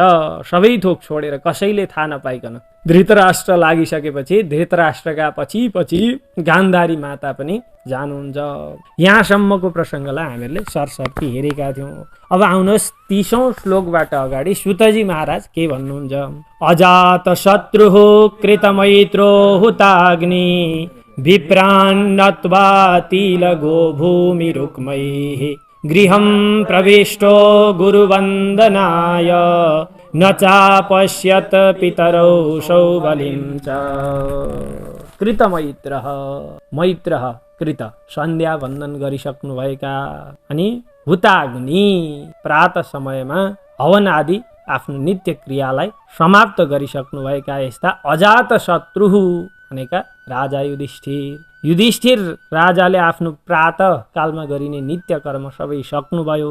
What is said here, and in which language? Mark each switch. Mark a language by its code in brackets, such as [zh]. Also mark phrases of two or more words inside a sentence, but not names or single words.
[ne] सबै थोक छोडेर कसैले थाहा नपाइकन धृतराष्ट्र लागिसकेपछि धृतराष्ट्रका पछि पछि गान्धारी माता पनि जानुहुन्छ। यहाँसम्मको प्रसङ्गलाई हामीहरूले सरसर्ती हेरेका थियौँ। अब आउनुहोस् 30औं श्लोकबाट अगाडि सुतजी महाराज के भन्नुहुन्छ। [sa] अजात शत्रुः कृतमैत्रो हुताग्नि विप्रान्नत्वा तिलगो भूमि रुक्मैः गृहं प्रविष्टो गुरुवन्दनाय न चापश्यत पितरौ सौबलिं च। [ne] कृतमैत्रः, मैत्रः कृत सन्ध्या वन्दन गरिसक्नुभएका अनि हुताग्नि प्रात समयमा हवन आदि आफ्नो नित्य क्रियालाई समाप्त गरिसक्नुभएका यस्ता अजात शत्रुः भनेका राजा युधिष्ठिर राजाले आफ्नो प्रात कालमा गरिने नित्य कर्म सबै सक्नुभयो।